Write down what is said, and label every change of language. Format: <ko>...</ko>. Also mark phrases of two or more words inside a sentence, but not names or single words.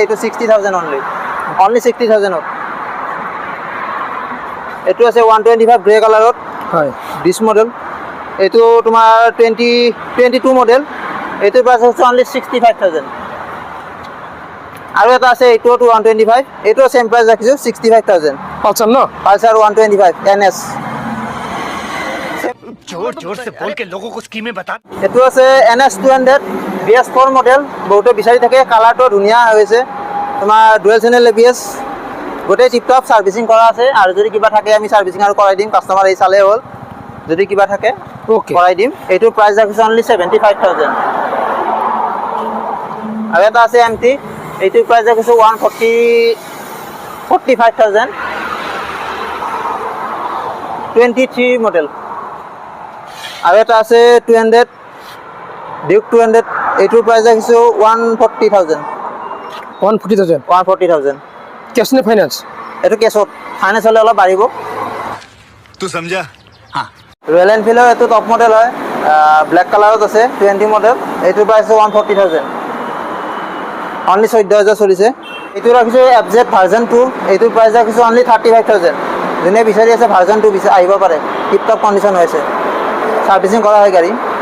<as>এইটো 60,000 অনলি। অনলি 60,000ত। এইটো আছে 125 গ্ৰে কালাৰত, হয়,</as> <en>this model.</en> <as>এইটো তোমাৰ 22 মডেল। এইটোৰ প্ৰাইচ হৈছে অনলি 65,000। আৰু এটা আছে এইটো 125, এইটো চেম প্ৰাইচ ৰাখিছোঁ 65,000। পালচাৰ ন? পালচাৰ 125 NS।</as> <hi>जोर जोर से बोल के लोगों को स्कीमें बता।</hi> <as>এইটো আছে NS 200 BS4 মডেল। বহুতে বিচাৰি থাকে, কালাৰটো ধুনীয়া হৈছে। তোমাৰ</as> <en>dual channel</en> <as>ABS, গোটেই টিপটপ ছাৰ্ভিচিং কৰা আছে। আৰু যদি কিবা থাকে আমি ছাৰ্ভিচিং আৰু কৰাই দিম, কাষ্টমাৰ এই চালেই হ'ল। যদি কিবা থাকে ওকে। কৰাই দিম। এইটোৰ প্ৰাইচ ৰাখিছোঁ অনলি 75,000। আৰু এটা আছে MT, এইটোৰ প্ৰাইচ ৰাখিছোঁ 45,000, 23 মডেল। আৰু এটা আছে 200 ডিউক 200, এইটোৰ প্ৰাইচ ৰাখিছোঁ 140,000। 140,000। 140,000। কেছ নে ফাইনেন্স? এইটো কেছত, ফাইনেন্স হ'লে অলপ বাঢ়িব।</as> <hi>तू समझा? हाँ।</hi> <as>ৰয়েল এনফিল্ডৰ এইটো</as> <en>top model</en> <as>হয়, ব্লেক কালাৰত আছে 20 মডেল। এইটোৰ প্ৰাইচ 140,000। অনলি 14,000 চলিছে। এইটো ৰাখিছোঁ FZ ভাৰ্জন 2। এইটোৰ প্ৰাইচ ৰাখিছোঁ অনলি 35,000। যোনে বিচাৰি আছে ভাৰ্জন 2 আহিব পাৰে। টিপটপ কণ্ডিশ্যন হৈ আছে, ছাৰ্ভিচিং কৰা হয় গাড়ী।</as>